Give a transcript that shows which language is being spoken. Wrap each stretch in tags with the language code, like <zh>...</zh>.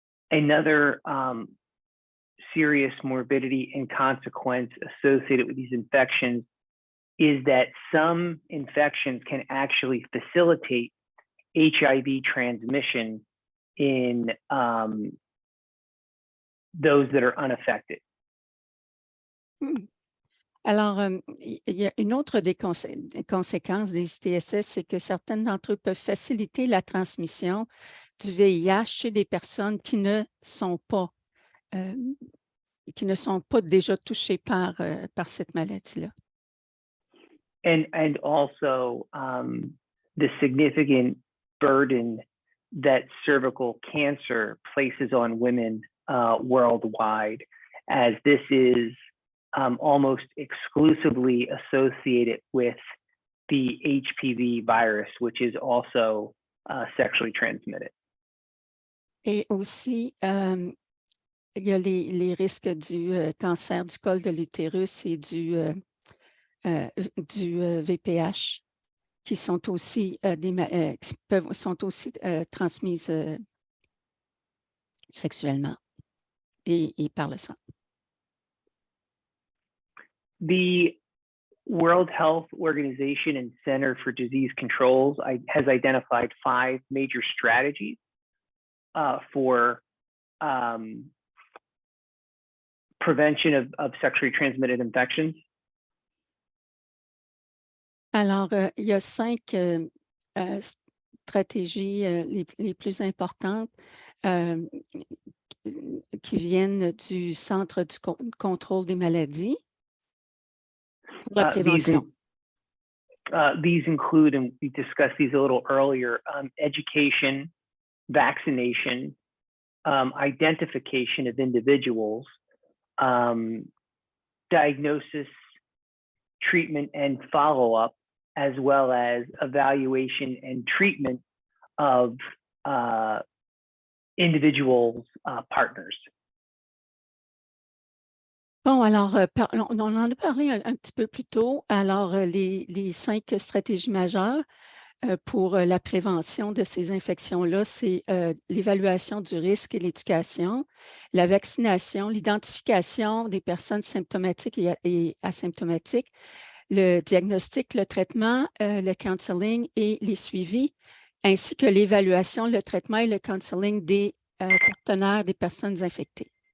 <en>Another serious morbidity and consequence associated with these infections is that some infections can actually facilitate HIV transmission in those that are unaffected.</en> <fr>Alors, il y a une autre des conséquences des ITSS, c'est que certaines d'entre eux peuvent faciliter la transmission du VIH chez des personnes qui ne sont pas déjà touchées par cette maladie-là.</fr> <en>And also the significant burden that cervical cancer places on women worldwide, as this is almost exclusively associated with the HPV virus, which is also sexually transmitted.</en> <fr>Et aussi, il y a les risques du cancer du col de l'utérus et du VPH qui sont aussi, sont aussi transmises sexuellement et par le sang.</fr> <en>The World Health Organization and Center for Disease Controls has identified 5 major strategies for prevention of sexually transmitted infections.</en> <fr>Alors, il y a 5 stratégies les plus importantes qui viennent du Centre du contrôle des maladies pour la prévention.</fr> <en>These include, and we discussed these a little earlier, education, vaccination, identification of individuals, diagnosis, treatment, and follow-up, as well as evaluation and treatment of individuals' partners.</en> <fr>Bon, alors, on en a parlé un petit peu plus tôt. Alors, les 5 stratégies majeures pour la prévention de ces infections-là, c'est l'évaluation du risque et l'éducation, la vaccination, l'identification des personnes symptomatiques et asymptomatiques, le diagnostic, le traitement, le counseling et les suivis, ainsi que l'évaluation, le traitement et le counseling des partenaires des personnes infectées.</fr>